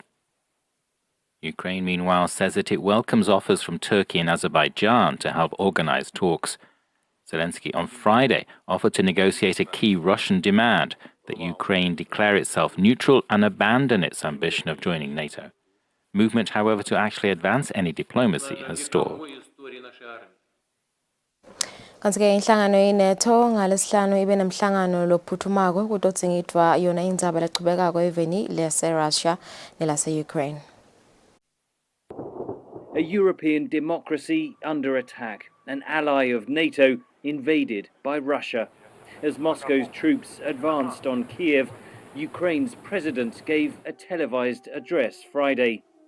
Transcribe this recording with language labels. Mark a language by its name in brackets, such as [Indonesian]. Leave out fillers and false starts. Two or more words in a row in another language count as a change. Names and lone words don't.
[English] Ukraine, meanwhile, says that it welcomes offers from Turkey and Azerbaijan to help organize talks. Zelensky on Friday offered to negotiate a key Russian demand that Ukraine declare itself neutral and abandon its ambition of joining NATO. Movement, however, to actually advance any diplomacy has stalled. [Swati] Kanti ke inhlangano yeNATO ngalesihlanu ibe nemhlangano lophuthumako kudotsingidwa yona indzaba lechubekako eveni lase Russia nelase Ukraine. [English] A European democracy under attack, an ally of NATO invaded by Russia. As Moscow's troops advanced on Kiev, Ukraine's president gave a televised address Friday.